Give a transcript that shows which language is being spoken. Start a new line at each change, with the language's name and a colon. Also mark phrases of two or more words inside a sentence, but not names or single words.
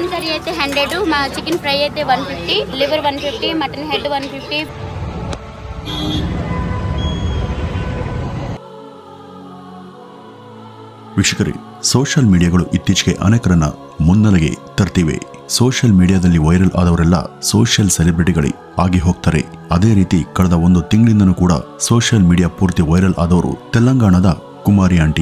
Telugu: కర్రీ అయితే 100, మా
English: chicken fry
Telugu: అయితే 150, లివర్ 150,
English: mutton head
Telugu: 150.
Kannada: ವೀಕ್ಷಕರೇ,
English: social media
Kannada: ಇತ್ತೀಚೆಗೆ ಅನೇಕರನ್ನ ಮುನ್ನೆಲೆಗೆ ತರ್ತಿವೆ.
English: social media
Kannada: ವೈರಲ್ ಆದವರೆಲ್ಲ
English: social celebrities
Kannada: ಆಗಿ ಹೋಗ್ತಾರೆ. ಅದೇ ರೀತಿ ಕಳೆದ ಒಂದು ತಿಂಗಳಿಂದನೂ ಕೂಡ
English: social media
Kannada: ಪೂರ್ತಿ ವೈರಲ್ ಆದವರು ತೆಲಂಗಾಣದ ಕುಮಾರಿ ಆಂಟಿ.